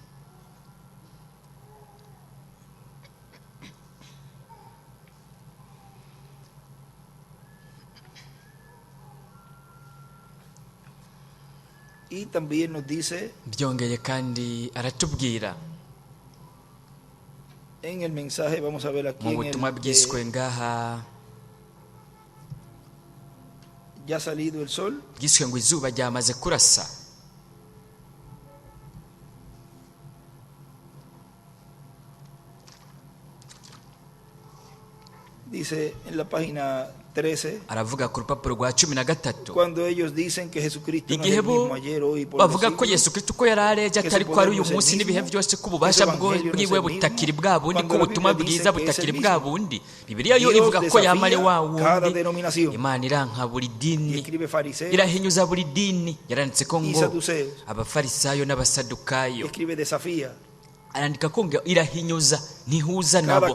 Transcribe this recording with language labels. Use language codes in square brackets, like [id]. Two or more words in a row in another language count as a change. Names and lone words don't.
[rn] Byongeye kandi aratubwira mu butumwa bwiswe ngaha bwiswe ngo izuba ryamaze kurasa. [es] Dice en la página 13, [rn] aravuga ku rupapuro rwa 13, [es] cuando ellos dicen que Jesucristo no es [rn] igihe [es] el [rn] bo [es] mismo ayer, hoy, por [rn] bavuga [es] los [rn] ko [es] siglos, [rn] Yesu Kristo ko yarareje atari ko ari uyu munsi n'ibihe byose, ko ububasha bwiwe butakiri bwa bundi, ko ubutumwa bwiza butakiri bwa bundi. Bibiliya yo ivuga ko yamare wa wundi. Imana iranka buri dini, irahinyuza buri dini. Yaranditse ko ngo abafarisayo n'abasadukayo, arandika ko ngo irahinyuza, ntihuza nabo.